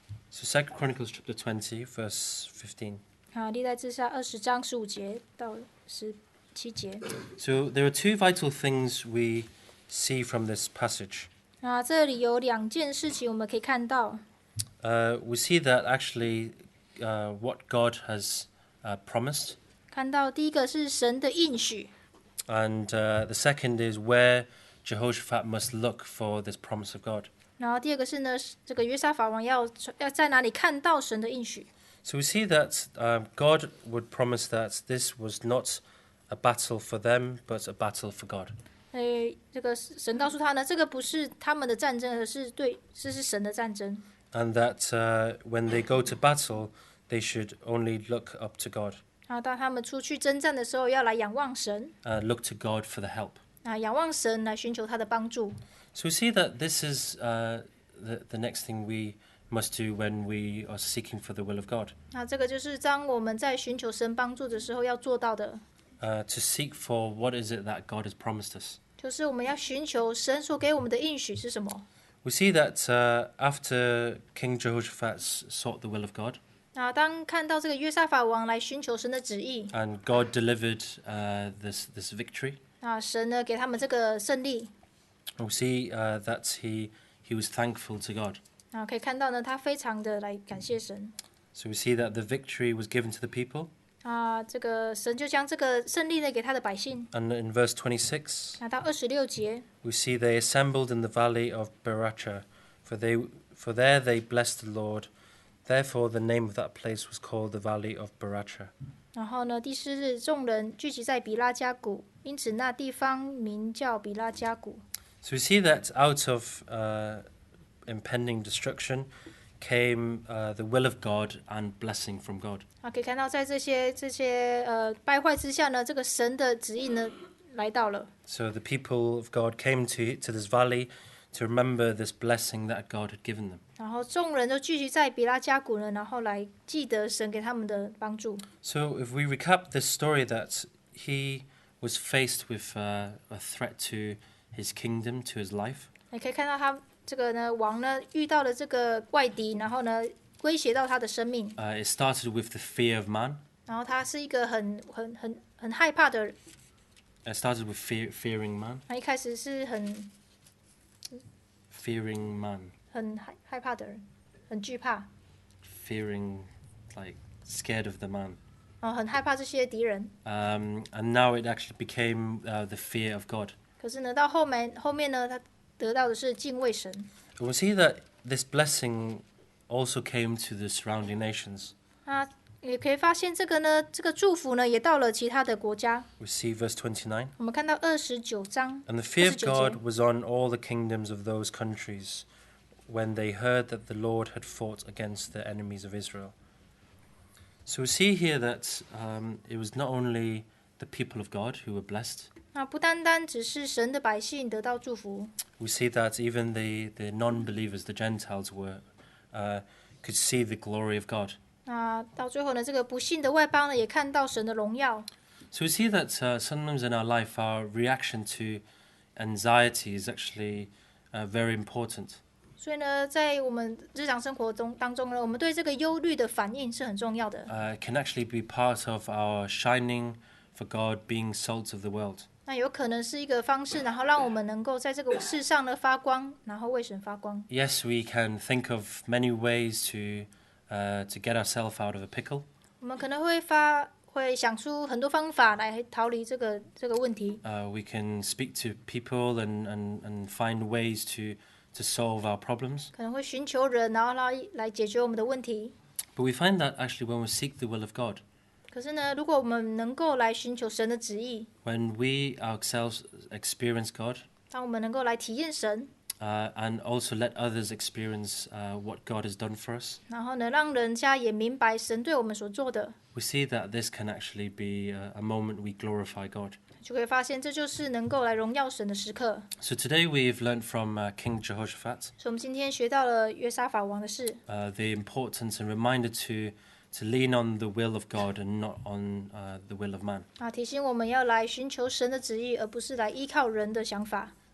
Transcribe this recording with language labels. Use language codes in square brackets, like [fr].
[en] So 2 Chronicles chapter 20, verse 15. [zh] 历代志下20章15节到17节。 [en] So there are two vital things we see from this passage. [zh] 这里有2件事情我们可以看到。 [en] We see that actually what God has promised. [zh] 看到第一个是神的应许。 [en] And the second is where Jehoshaphat must look for this promise of God. [zh] 然后第二个是呢，这个约沙法王要在哪里看到神的应许。 [en] So we see that God would promise that this was not a battle for them, but a battle for God. [zh] 这个神告诉他呢，这个不是他们的战争，而是是神的战争。 [en] And that when they go to battle, they should only look up to God. [zh] 当他们出去征战的时候，要来仰望神。 [en] Look to God for the help. [zh] 仰望神来寻求他的帮助。 [en] So we see that this is the next thing we must do when we are seeking for the will of God. [zh] 这个就是当我们在寻求神帮助的时候要做到的。 [en] To seek for what is it that God has promised us. [zh] 就是我们要寻求神所给我们的应许是什么。 [en] We see that after King Jehoshaphat sought the will of God, [zh] 当看到这个约沙法王来寻求神的旨意， [en] and God delivered this victory, [zh] 神呢给他们这个胜利。 [en] we see that he was thankful to God. [zh] 可以看到呢，他非常的来感谢神。 [en] So we see that the victory was given to the people. [zh] 这个神就将这个胜利呢给他的百姓。 [en] And in verse 26, [zh] 到26节， [en] we see they assembled in the valley of Beracha, for there they blessed the Lord. Therefore the name of that place was called the Valley of Beracha. [zh] 然后呢，第4日众人聚集在比拉加谷，因此那地方名叫比拉加谷。 [en] So we see that out of impending destruction came the will of God and blessing from God. [zh] 可以看到在这些败坏之下呢，这个神的旨意呢来到了。 [en] So the people of God came to this valley to remember this blessing that God had given them. [zh] 然后众人都聚集在比拉加谷呢，然后来记得神给他们的帮助。 [en] So if we recap this story, that he was faced with a threat to his kingdom, to his life. [zh] 你可以看到他这个呢王呢遇到了这个外敌，然后呢威胁到他的生命。 [en] It started with the fear of man. [zh] 然后他是一个很害怕的人。 [en] It started with fearing man. [zh] 他一开始是很 [en] Fearing man. [zh] 害怕的人，很惧怕。 [en] Fearing, like scared of the man. [zh] 很害怕这些敌人。 [en] And now it actually became the fear of God. [zh] 可是呢，到后面呢，他得到的是敬畏神。 [en] And we see that this blessing also came to the surrounding nations. [zh] 那也可以发现这个呢，这个祝福呢，也到了其他的国家。 [en] We see verse 29. [zh] 我们看到29章。 [en] And the fear of [zh] 29节 [en] God was on all the kingdoms of those countries when they heard that the Lord had fought against the enemies of Israel. So we see here that it was not only the people of God who were blessed. [zh] 那不单单只是神的百姓得到祝福。 [en] We see that even the non-believers, the Gentiles, could see the glory of God. [zh] 那到最后呢，这个不信的外邦呢，也看到神的荣耀。 [en] So we see that sometimes in our life, our reaction to anxiety is actually very important. [zh] 所以呢，在我们日常生活当中呢，我们对这个忧虑的反应是很重要的。 [en] It can actually be part of our shining for God, being salt of the world. [zh] 那有可能是一个方式，然后让我们能够在这个世上呢发光，然后为神发光。 [en] Yes, we can think of many ways to get ourselves out of a pickle. [zh] 我们可能会想出很多方法来逃离这个问题。 [en] We can speak to people and find ways to solve our problems. [zh] 可能会寻求人，然后来解决我们的问题。 [en] But we find that actually when we seek the will of God, [zh] 可是呢，如果我们能够来寻求神的旨意， [en] when we ourselves experience God, [zh] 当我们能够来体验神， [en] and also let others experience what God has done for us, [zh] 然后呢，让人家也明白神对我们所做的， [en] we see that this can actually be a moment we glorify God. [zh] 就会发现这就是能够来荣耀神的时刻。 [en] So today we've learned from King Jehoshaphat [zh] 所以我们今天学到了约沙法王的事， [en] the importance and reminder to lean on the will of God and not on the will of man. [zh] 提醒我们要来寻求神的旨意，而不是来依靠人的想法。